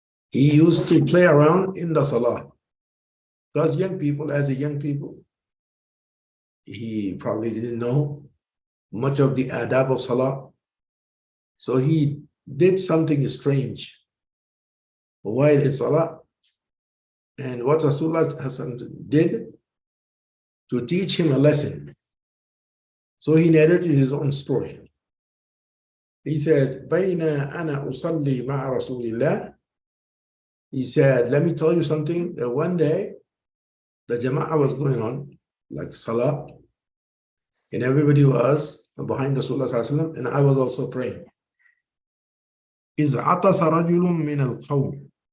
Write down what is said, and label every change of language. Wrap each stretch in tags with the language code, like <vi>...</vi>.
<en>He used to play around in the salah. Because young people, as a young people, he probably didn't know much of the adab of salah. So he did something strange while in salah. And what Rasulullah did to teach him a lesson. So he narrated his own story. He said,</en> <ar>بَيْنَ أَنَا أُصَلِّي مَعَ رَسُولِ اللَّهِ.</ar> <en>He said, let me tell you something. That one day, the jama'ah was going on, like salah, and everybody was behind Rasulullah, and I was also praying.</en> <ar>إِذْ عَطَسَ رَجُلٌ مِّنَ الْقَوْمِ.</ar>